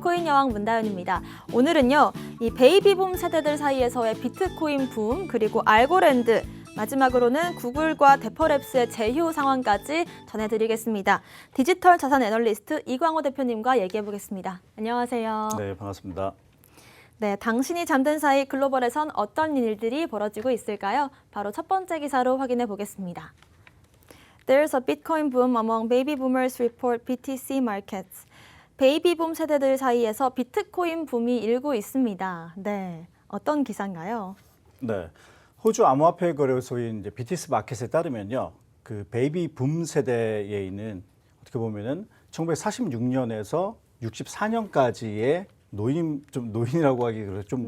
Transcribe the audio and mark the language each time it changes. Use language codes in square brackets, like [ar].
[ko] 코인 여왕 문다윤입니다. 오늘은요, 이 베이비붐 세대들 사이에서의 비트코인 붐, 그리고 알고랜드, 마지막으로는 구글과 데퍼랩스의 제휴 상황까지 전해드리겠습니다. 디지털 자산 애널리스트 이광호 대표님과 얘기해보겠습니다. 안녕하세요. 네, 반갑습니다. 네, 당신이 잠든 사이 글로벌에선 어떤 일들이 벌어지고 있을까요? 바로 첫 번째 기사로 확인해 보겠습니다. [en] There's a Bitcoin boom among baby boomers report BTC markets. [ko] 베이비붐 세대들 사이에서 비트코인 붐이 일고 있습니다. 네, 어떤 기사인가요? 네, 호주 암호화폐 거래소인 이제 BTC 마켓에 따르면요, 그 베이비붐 세대에 있는 어떻게 보면은 1946년에서 64년까지의 노인이라고 하기 그래서 좀